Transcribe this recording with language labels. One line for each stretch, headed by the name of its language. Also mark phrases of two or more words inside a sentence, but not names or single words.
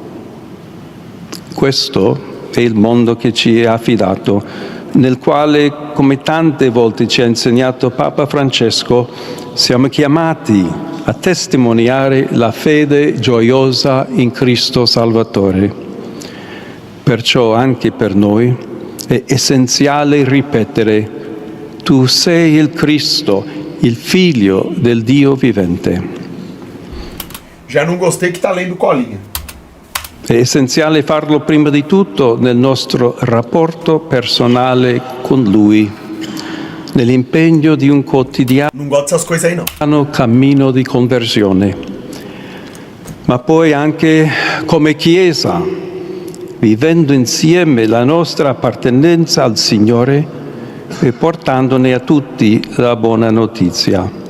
Italian: Questo è il mondo che ci è affidato, nel quale, come tante volte ci ha insegnato Papa Francesco, siamo chiamati a testimoniare la fede gioiosa in Cristo Salvatore. Perciò anche per noi è essenziale ripetere: tu sei il Cristo, il Figlio del Dio vivente.
Portuguese: Já não gostei que tá lendo colinha.
Italian: È essenziale farlo prima di tutto nel nostro rapporto personale con Lui, nell'impegno di un quotidiano cammino di conversione, ma poi anche come Chiesa, vivendo insieme la nostra appartenenza al Signore e portandone a tutti la buona notizia.